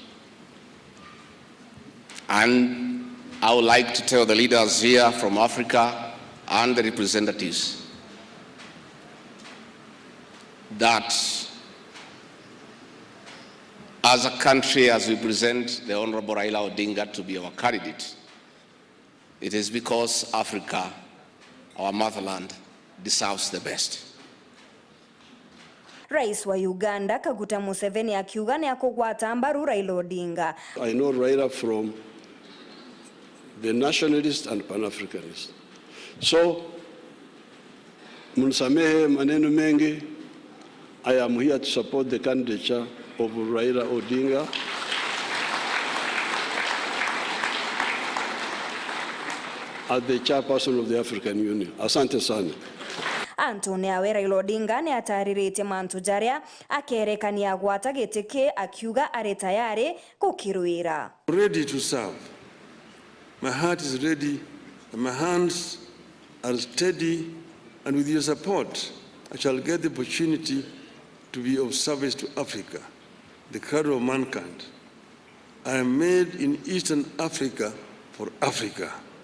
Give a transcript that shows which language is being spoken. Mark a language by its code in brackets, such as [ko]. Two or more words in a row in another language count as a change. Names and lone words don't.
[en] And I would like to tell the leaders here from Africa and the representatives that as a country, as we present the Honorable Raila Odinga to be our candidate, it is because Africa, our motherland, deserves the best. [mer] Rais wa Uganda Kaguta Museveni akiuga ni akugwata mbaru Raila Odinga. [en] I know Raila from the nationalist and pan-Africanist. [sw] So, mnisamehe maneno mengi. [en] I am here to support the candidature of Raila Odinga. As the chairperson of the African Union. [sw] Asante sana. [mer] Antoni awe Raila Odinga ni ataririte mantu jaria akerekania gwata gitike akiuga are tayari kukiruira. [en] Ready to serve. My heart is ready and my hands are steady, and with your support I shall get the opportunity to be of service to Africa, the cradle of mankind. I am made in Eastern Africa for Africa.